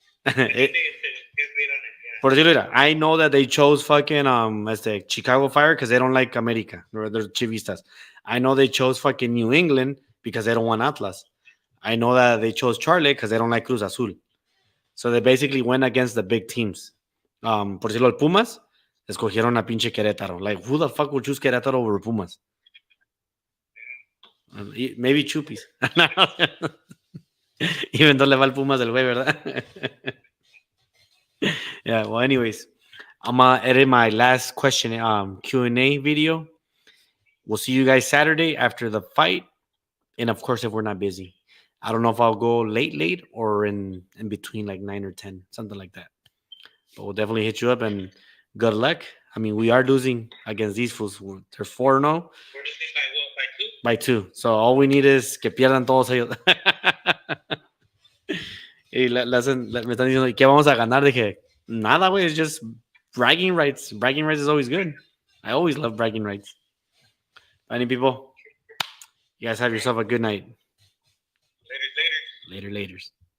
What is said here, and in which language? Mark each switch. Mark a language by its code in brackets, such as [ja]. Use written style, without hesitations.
[en] I think it's great on it. Yeah. [es] Por decirlo, mira, [en] I know that they chose fucking Chicago Fire because they don't like America. They're chivistas. I know they chose fucking New England because they don't want Atlas. I know that they chose Charlotte because they don't like Cruz Azul. So they basically went against the big teams. [es] Por decirlo, el Pumas escogieron a pinche Querétaro. [en] Like, who the fuck would choose Querétaro over Pumas? Maybe Chupis. Even though [es] le va el Pumas del güey, ¿verdad? [en] Yeah, well, anyways, I'm going to edit my last question Q&A video. We'll see you guys Saturday after the fight. And, of course, if we're not busy. I don't know if I'll go late or in between like 9 or 10, something like that. But we'll definitely hit you up and good luck. I mean, we are losing against these fools. They're 4-0. We're losing by what? By 2. So all we need is [es] que pierdan todos ellos. Y me están diciendo, ¿qué vamos a ganar? Dije, nada, güey. [en] It's just bragging rights. Bragging rights is always good. I always love bragging rights. Any people? You guys have yourself a good night. Laters.